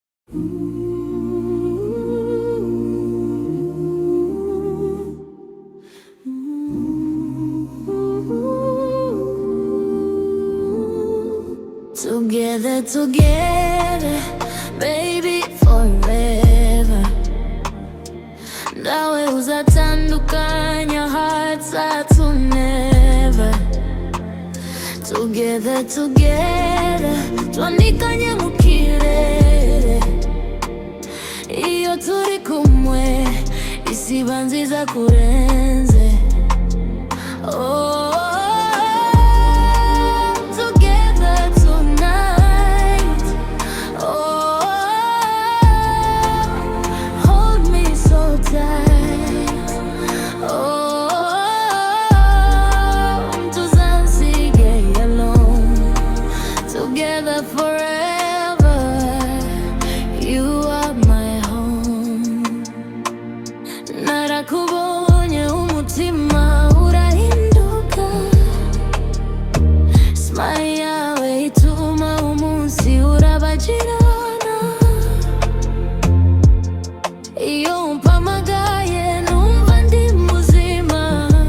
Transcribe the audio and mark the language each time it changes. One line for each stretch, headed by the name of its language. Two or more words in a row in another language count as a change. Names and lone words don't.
English: Together, together, baby, forever.
Kinyarwanda: Nawe uzatandukanya hearts zacu never.
English: Together, together,
Kinyarwanda: twandikanye mu kirere. Iyo turi kumwe, isi iba nziza kurenze.
English: Oh, together tonight. Oh, hold me so tight. Oh, tuzansigaye alone. Together forever. You are my home.
Kinyarwanda: Narakubonye umutima urahinduka. Smile yawe ituma umunsi urabagirana. Iyo umpamagaye numva ndi muzima.